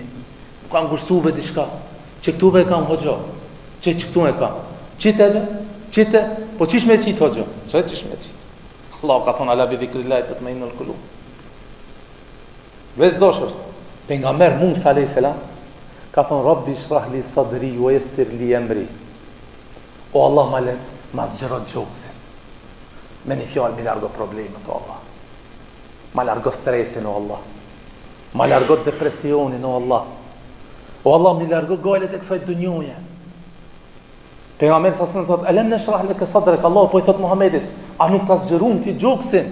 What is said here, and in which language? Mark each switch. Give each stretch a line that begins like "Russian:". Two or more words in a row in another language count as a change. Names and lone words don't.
Albanian: Kam ngushtuar diçka. Që këtu e kam hoxha. Që këtu e kam. Qite, po qish me qit hoxha? Çfarë qish me qit? Allah ka thonë
Arabic: ألا بذكر الله تطمئن القلوب.
Albanian: Vëllezër dashur, pejgamber Musa
Arabic: عليه السلام
Albanian: ka thonë
Arabic: رب اشرح لي صدري ويسر لي أمري.
Albanian: O Allah ma zgjeron gjoksin. Me një fjallë mi largo problemet, o Allah. Ma largo stresin, o Allah. Ma largo depresionin, o Allah. O Allah, mi largo gajlet e kësaj dunjoje. Pejgamberi sa sënë thot,
Arabic: ألم نشرح لك صدرك,
Albanian: Allah po i thot Muhammedit, a nuk ta zgjerum ti gjoksin?